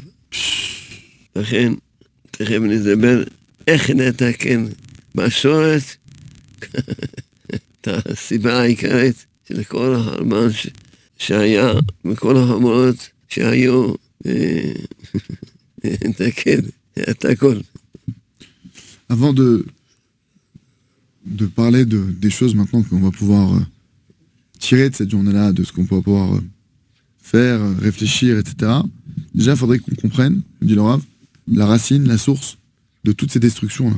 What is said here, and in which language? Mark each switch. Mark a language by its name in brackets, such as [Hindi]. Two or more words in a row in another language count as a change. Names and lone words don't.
[Hebrew] לכן, תכף נדבר איך לתקן בשורש את הסיבה העיקרית של כל החרבן שהיה, וכל החמורות שהיו, לתקן את הכל. [French] Avant de parler des choses maintenant qu'on va pouvoir tirer de cette journée-là, de ce qu'on va pouvoir faire, réfléchir, etc. Déjà, il faudrait qu'on comprenne, dit le Rav, la racine, la source de toutes ces destructions-là.